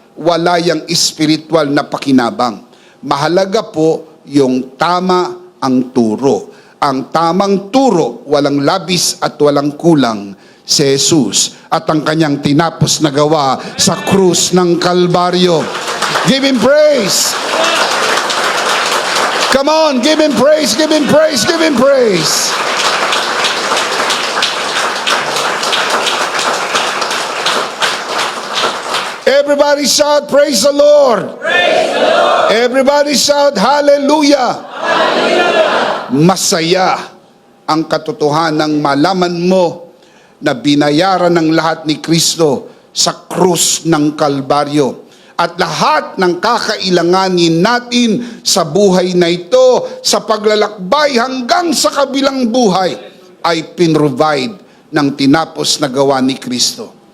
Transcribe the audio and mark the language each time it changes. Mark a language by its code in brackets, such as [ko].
[tl] Wala yung spiritual na pakinabang. Mahalaga po yung tama ang turo. Ang tamang turo, walang labis at walang kulang, si Jesus at ang kanyang tinapos na gawa sa krus ng Kalbaryo. [en] Give Him praise! Come on, give Him praise, give Him praise, give Him praise! Everybody shout, praise the Lord! Praise the Lord! Everybody shout, hallelujah! Hallelujah! [tl] Masaya ang katotohanang malaman mo na binayaran ng lahat ni Kristo sa krus ng Kalbaryo. At lahat ng kakailanganin natin sa buhay na ito, sa paglalakbay hanggang sa kabilang buhay, ay pinrovide ng tinapos na gawa ni Kristo.